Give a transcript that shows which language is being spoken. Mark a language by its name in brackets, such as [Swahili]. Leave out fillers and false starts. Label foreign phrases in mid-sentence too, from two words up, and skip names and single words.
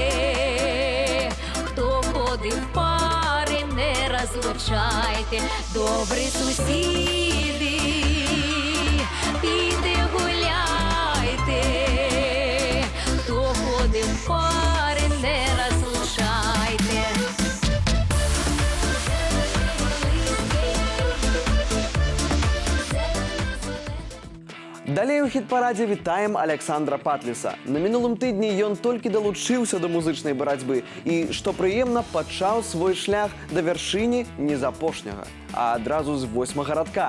[Ukrainian] Хто ходив в пари, не розлучайте, добрі сусіди, пійте, гуляйте. Хто ходив в пари, не розлучайте. [Belarusian] Далей у хіт-парадзе вітаем Александра Патліса. На мінулым тыдні ён толькі далучыўся да музычнай барацьбы і, што прыемна, пачаў свой шлях да вяршыні не з апошняга, а адразу з 8-га радка.